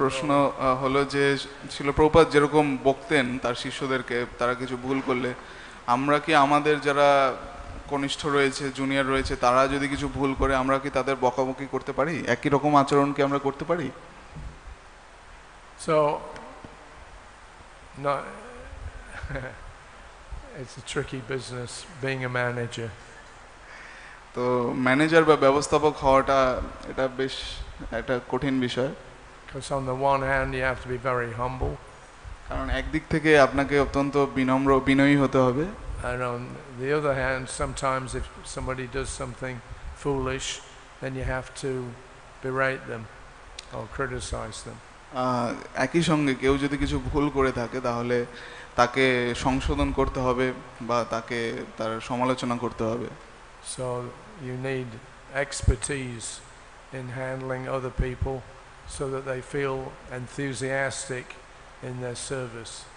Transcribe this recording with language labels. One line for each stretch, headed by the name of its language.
Bangla: প্রশ্ন হলো যে শিল প্রভুপাদ যেরকম বকতেন তার শিষ্যদেরকে, তারা কিছু ভুল করলে আমরা কি আমাদের যারা কনিষ্ঠ রয়েছে জুনিয়র রয়েছে তারা যদি কিছু ভুল করে আমরা কি তাদের বকাবকি করতে পারি? একই রকম আচরণ কি আমরা করতে পারি?
English: So, no, it's a tricky business being a manager.
Bangla: তো ম্যানেজার বা ব্যবস্থাপক হওয়াটা এটা বেশ একটা কঠিন বিষয়,
English: Because on the one hand, you have to be very humble,
Bangla: কারণ একদিক থেকে আপনাকে অত্যন্ত বিনয়ী হতে হবে,
English: and on the other hand, sometimes if somebody does something foolish, then you have to berate them or criticize them.
Bangla: একই সঙ্গে কেউ যদি কিছু ভুল করে থাকে তাহলে তাকে সংশোধন করতে হবে বা তাকে তার সমালোচনা করতে হবে।
English: So you need expertise in handling other people so that they feel enthusiastic in their service.